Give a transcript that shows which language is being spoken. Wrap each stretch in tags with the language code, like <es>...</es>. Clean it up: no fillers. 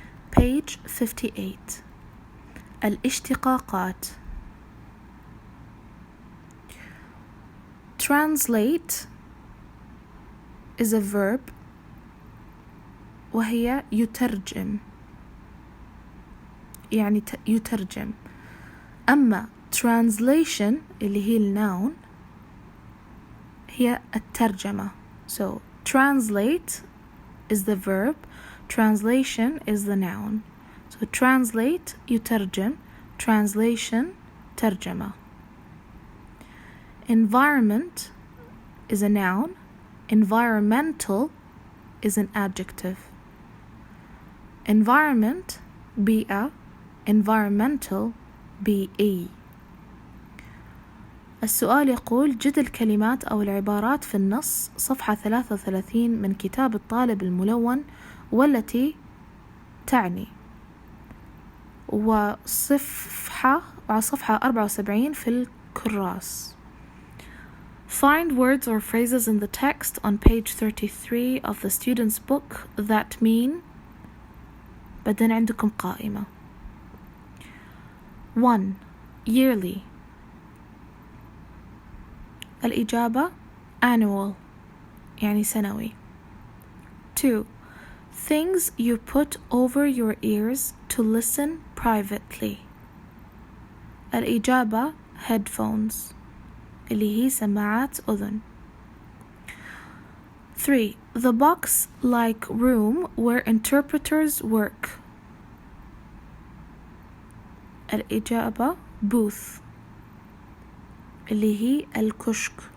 <en>Page 58. الاشتقاقات. Translate is a verb</en> <ar>وهي يترجم يعني يترجم. أما translation اللي هي النون هي الترجمة.</ar> <en>So translate is the verb, translation is the noun. So translate يترجم, translation ترجمة. Environment is a noun, environmental is an adjective. Environment بيئة, environmental بيئي.</en> <ar>السؤال يقول جد الكلمات أو العبارات في النص صفحة 33 من كتاب الطالب الملون والتي تعني، وصفحة 74 في الكراس.</ar> <en>Find words or phrases in the text on page 33 of the student's book that mean.</en> <ar>بعدين عندكم قائمة.</ar> <en>1. Yearly.</en> <ar>الإجابة annual يعني سنوي. 2.</ar> <en>Things you put over your ears to listen privately.</en> <ar>الإجابة headphones اللي هي سماعات أذن.</ar> <en>3. The box-like room where interpreters work.</en> <ar>الإجابة booth اللي هي الكشك.</ar>